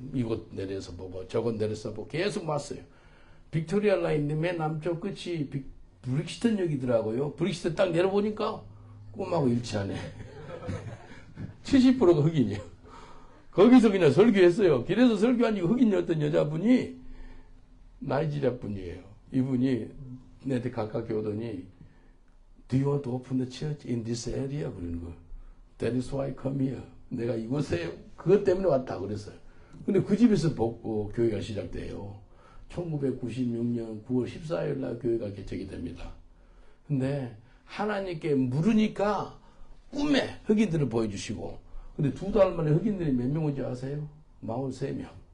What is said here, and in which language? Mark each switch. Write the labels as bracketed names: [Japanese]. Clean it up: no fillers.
[Korean] 이곳 내려서 보고, 저곳 내려서 보고, 계속 왔어요. 빅토리아 라인 맨 남쪽 끝이 브릭스턴 역이더라고요. 브릭스턴 딱 내려보니까 꿈하고 일치하네. 70%가 흑인이에요. 거기서 그냥 설교했어요. 길에서 설교하니까 흑인이었던 여자분이 나이지리아 분이에요. 이분이 내한테 가깝게 오더니 [English] Do you want to open the church in this area? [Korean] 그러는 거예요. [English] That is why I come here. [Korean] 내가 이곳에 그것 때문에 왔다 그랬어요. 근데 그 집에서 교회가 시작돼요. 1996년 9월 14일 날 교회가 개척이 됩니다. 근데 하나님께 물으니까 꿈에 흑인들을 보여주시고, 근데 2달 만에 흑인들이 몇 명 온지 아세요? 43명.